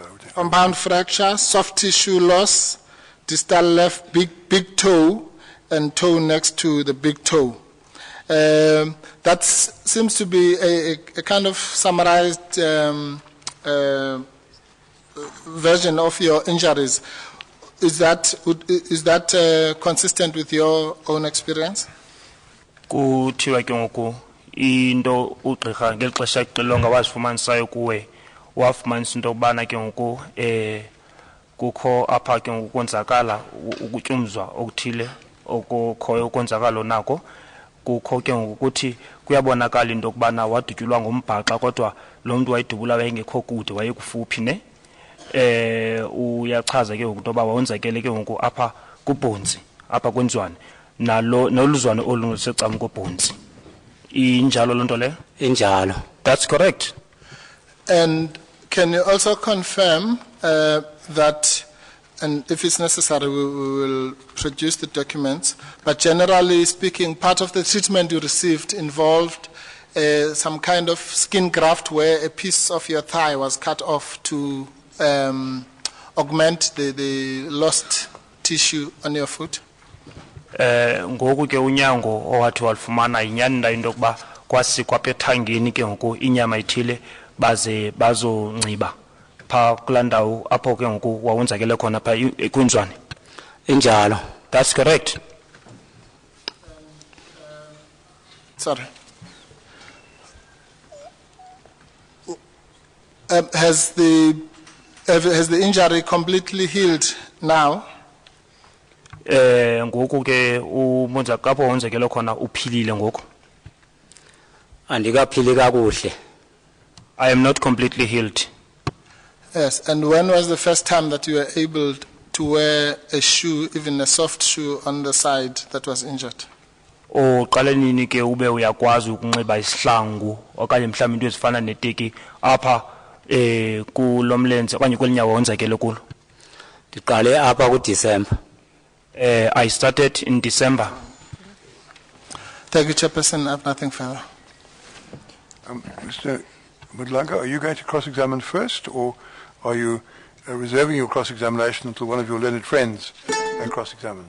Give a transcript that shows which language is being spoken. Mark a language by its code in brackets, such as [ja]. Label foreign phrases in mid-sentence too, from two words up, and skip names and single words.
[en] Compound fracture, soft tissue loss, distal left big toe, and toe next to the big toe. That seems to be a kind of summarized version of your injuries. Is that consistent with your own experience? [xh] Kuthiwa ke ngoku into ugqirha ngelixesha xilonga wazifumanisayo kuwe wafumanisa into yokubana ke ngoku kukho apha ke ngoku konzakala ukutyumzwa okuthile okukhoyo ukonzakalo nako kukho ke ngoku ukuthi kuyabonakala into yokubana wadutyulwa ngombhaxa kodwa lo mntu wayidubula wayengekho kude wayekufuphi ne uyachaza ke ngoku into yoba wawenzakele ke ngoku apha kubhonzi apha kwenziwane noluzwane olulusecam kobhonzi injalo loo nto leyo. Injalo. [en] That's correct. And can you also confirm that, and if it's necessary, we will produce the documents, but generally speaking, part of the treatment you received involved some kind of skin graft where a piece of your thigh was cut off to augment the lost tissue on your foot? [xh] Ngoku ke unyango owathi walufumana yinyani na into yokuba kwasikwa apha ethangeni ke ngoku inyama ithile baze bazonxiba pha kulaa ndawo apho ke ngoku wawenzakele khona pha kwinzwane. Injalo. [en] That's correct. Sorry. Has the injury completely healed now? [xh] Ngoku ke umonzakalo apho wenzekele khona uphilile ngoku. Andikaphili kakuhle. [en] I am not completely healed. Yes, and when was the first time that you were able to wear a shoe, even a soft shoe, on the side that was injured? [xh] Uqale nini ke ube uyakwazi ukunxiba isihlangu okanye mhlawumbe into ezifana neteki apha kulomlenze okanye kwelinyawo wonzakele kulo? Ndiqale apha kuDecember. [en] I started in December. Thank you, Chairperson. I have nothing further. Mr. Mudlanga, are you going to cross-examine first, or are you reserving your cross-examination until one of your learned friends cross-examines?